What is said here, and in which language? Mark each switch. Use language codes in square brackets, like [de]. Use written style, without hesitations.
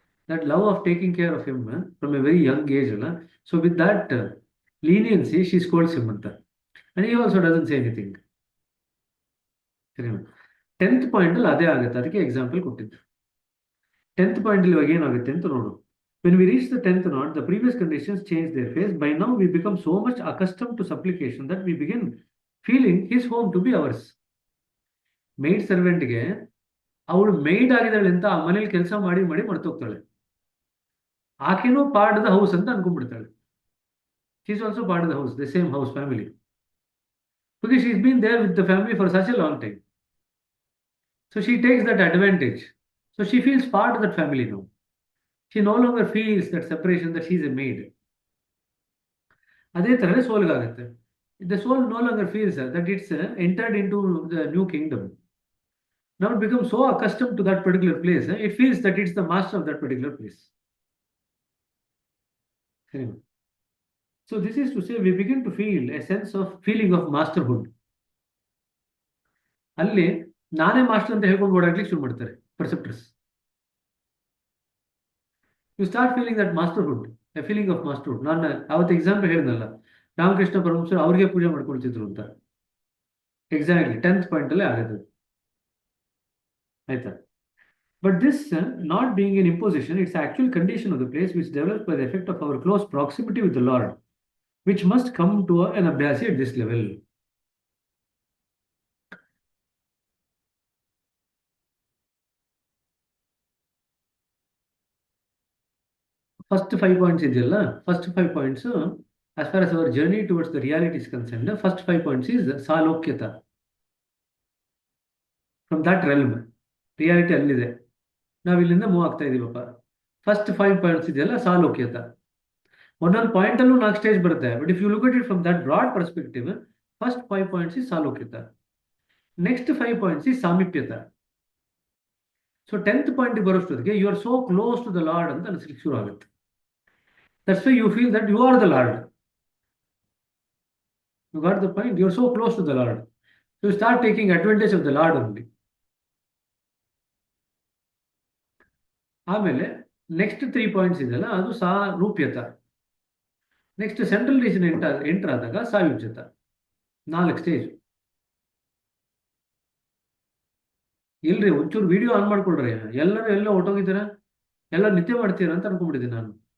[en] That love of taking care of him from a very young age ಅಲ್ಲ. So with that leniency she scolds him ಅಂತ. And he also doesn't say anything. ಸರಿನಾ? [kn] 10th point ಅಲ್ಲಿ ಅದೇ ಆಗುತ್ತೆ, ಅದಕ್ಕೆ example ಕೊಟ್ಟಿದ್ದು. 10th point ಅಲ್ಲಿ ಇವಾಗ ಏನಾಗುತ್ತೆ ಅಂತ ನೋಡು. [en] When we reach the 10th knot, the previous conditions change their phase. By now, we become so much accustomed to supplication that we begin feeling his home to be ours. [kn] Made ಸರ್ವೆಂಟ್ಗೆ ಅವಳು made ಆಗಿದ್ದಾಳೆ ಅಂತ ಆ ಮನೇಲಿ ಕೆಲಸ ಮಾಡಿ ಮಾಡಿ ಮರ್ತೋಗ್ತಾಳೆ. [en] ಆಕೆನೂ part the house ಅಂತ ಅನ್ಕೊಂಡ್ಬಿಡ್ತಾಳೆ. She is also part the house, the same house family. Because she is been there with the family for such a long time. So she takes that advantage. So she feels part of that family now. She no longer feels that separation, that she's a maid. [kn] ಅದೇ ಥರನೇ ಸೋಲ್ಗಾಗುತ್ತೆ. [en] The soul no longer feels that it's entered into the new kingdom. Now it becomes so accustomed to that particular place, it feels that it's the master of that particular place. So this is to say we begin to feel a sense of feeling of masterhood. [kn] ಅಲ್ಲಿ ನಾನೇ master ಅಂತ ಹೇಳ್ಕೊಂಡು ಓಡಾಡ್ಲಿಕ್ಕೆ ಶುರು ಮಾಡ್ತಾರೆ ಪರ್ಸೆಪ್ಟರ್ಸ್. [en] You start feeling that masterhood, a feeling of masterhood. [kn] ನಾನು ಅವತ್ತು example ಹೇಳಿದ್ನಲ್ಲ, ರಾಮಕೃಷ್ಣ ಪರಮಹಂಸರು ಅವ್ರಿಗೆ ಪೂಜೆ ಮಾಡ್ಕೊಳ್ತಿದ್ರು ಅಂತ. ಎಕ್ಸಾಕ್ಟ್ಲಿ 10th ಪಾಯಿಂಟ್ ಅಲ್ಲೇ ಆಗುತ್ತೆ, ಆಯ್ತಾ? [en] But this not being an imposition, it's actual condition of the place which develops by the effect of our close proximity with the Lord, which must come to an ಅಭ್ಯಾಸಿ at this level. First 5 points ಇದೆಯಲ್ಲ, first 5 points as far as our journey towards the reality is concerned, first 5 points is ಸಾಲೋಕ್ಯತ. From that realm [kn] reality ಅಲ್ಲಿದೆ, ನಾವು ಇಲ್ಲಿಂದ move ಆಗ್ತಾ ಇದೀವಪ್ಪ. First 5 points ಇದೆಯಲ್ಲ ಸಾಲೋಕ್ಯತ. ಒಂದೊಂದು point ಅಲ್ಲೂ 4 stage ಬರುತ್ತೆ. [en] But if you look at it from that broad perspective, first 5 points is ಸಾಲೋಕ್ಯತ. Next 5 points is ಸಾಮೀಪ್ಯತ. So 10th point ಬರೋಷ್ಟೊತ್ತಿಗೆ you are so close to the Lord [kn] ಅಂತ ಅನಿಸ್ಲಿಕ್ಕೆ ಶುರು ಆಗುತ್ತೆ. [en] That's why you feel that you are the Lord. You got the point? You are so close to the Lord. So you start taking advantage of the Lord only. [kn] ಆಮೇಲೆ next 3 points ಇದೆಯಲ್ಲ, ಅದು ಸಾರೂಪ್ಯತ. Next central region enter ಆದಾಗ ಸಾಯುಜ್ಯತ. 4 stage. ಇಲ್ರಿ, ಒಂಚೂರು video on ಮಾಡ್ಕೊಳ್ರಿ. ಎಲ್ಲರೂ ಎಲ್ಲ ಹೊಟ್ಟೋಗಿದ್ದೀರಾ, ಎಲ್ಲ ನಿದ್ದೆ ಮಾಡ್ತೀರಾ ಅಂತ ಅನ್ಕೊಂಡ್ಬಿಟ್ಟಿದ್ದೀನಿ ನಾನು.